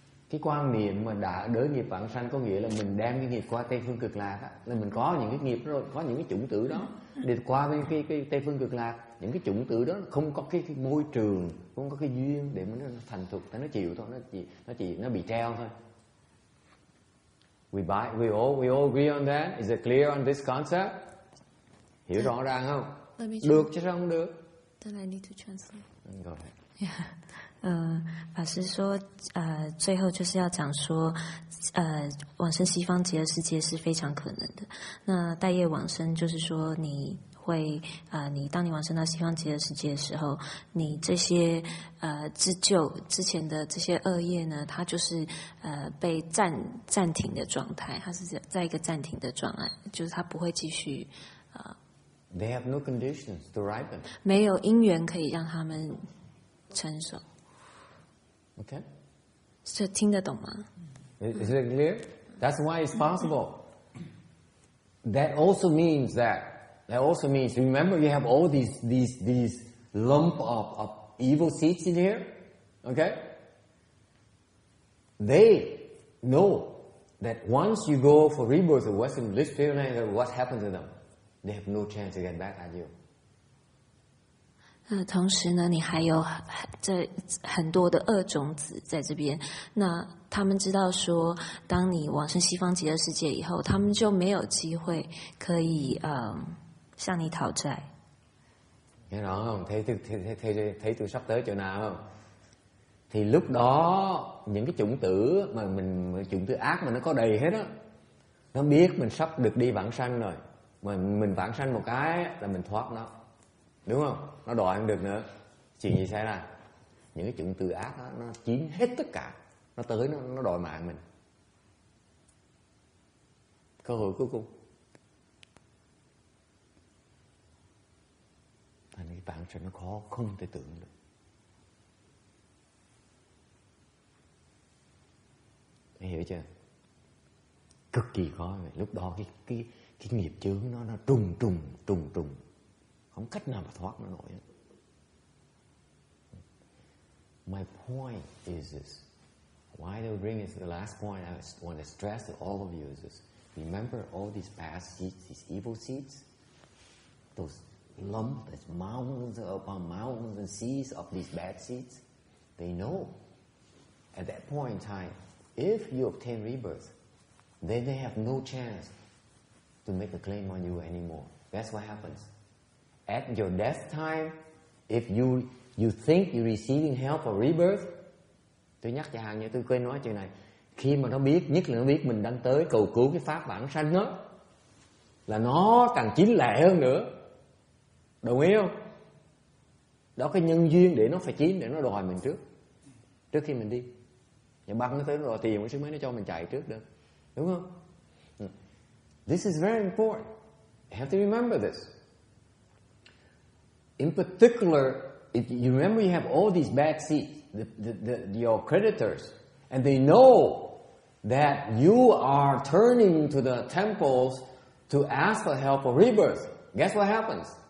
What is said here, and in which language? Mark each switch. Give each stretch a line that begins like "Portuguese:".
Vietnamese: Cái quan niệm mà đới nghiệp vãng sanh có nghĩa là mình đem cái nghiệp qua Tây Phương Cực Lạc á, là mình có những cái nghiệp đó rồi, có những cái chủng tử đó để qua bên cái Tây Phương Cực Lạc. Những cái chủng tử đó không có cái môi trường, không có cái duyên để mà nó thành thục, nó chịu thôi, nó bị treo thôi.
English: We all agree on that. Is it clear on this concept?
Vietnamese: Hiểu rõ ràng không? Được chứ sao không được?
English: Then I need to translate. Go ahead. Yeah.
Chinese: 法师说，最后就是要讲说，往生西方极乐世界是非常可能的。那待业往生就是说，你当你往生到西方极乐世界的时候，你这些之前的这些恶业呢，它就是被暂停的状态，它是在一个暂停的状态，就是它不会继续。
English: They have no conditions to ripen.
Chinese: 没有因缘可以让他们成熟。
English: Okay.
Chinese: 这听得懂吗？
English: Is it clear? That's why it's possible. That also means, remember, you have all these lump of evil seeds in here, okay? They know that once you go for rebirth of Western Bliss Pureland, what happened to them? They have no chance to get back at you.
Chinese: 同时呢，你还有很多的恶种子在这边。那他们知道说，当你往生西方极乐世界以后，他们就没有机会可以向你讨债。
Vietnamese: Nghe rõ không? Thấy tôi sắp tới chỗ nào không? Thì lúc đó những cái chủng tử chủng tử ác mà nó có đầy hết á, nó biết mình sắp được đi vãng sanh rồi, mà mình vãng sanh một cái là mình thoát nó, đúng không? Nó đòi không được nữa. Chuyện gì xảy ra? Những cái chủng tử ác đó, nó chiếm hết tất cả, nó tới nó đòi mạng mình. Cơ hội cuối cùng. Thành cái vãng sanh nó khó không thể tưởng được. Mày hiểu chưa? Cực kỳ khó vậy. Lúc đó cái nghiệp chướng nó trùng, không cách nào mà thoát nó nổi.
English: My point is this. Why do I bring it to the last point? I want to stress to all of you is this. Remember all these past seeds, these evil seeds? Those lumps, those mountains upon mountains and seas of these bad seeds? They know. At that point in time, if you obtain rebirth, then they have no chance to make a claim on you anymore. That's what happens. At your death time, if you think you're receiving help for rebirth,
Vietnamese: Tôi nhắc cho hàng như tôi quên nói chuyện này. Khi mà nó biết, nhất là nó biết mình đang tới cầu cứu cái pháp vãng sanh đó, là nó càng chín lẹ hơn nữa. Đồng ý không? Đó cái nhân duyên để nó phải chín, để nó đòi mình trước khi mình đi. Nhà băng nó tới nó đòi tiền, cái sức mấy nó cho mình chạy trước được. Đúng không?
English: This is very important. You have to remember this. In particular, if you remember, you have all these bad seeds, your creditors, and they know that you are turning to the temples to ask for help for rebirth. Guess what happens?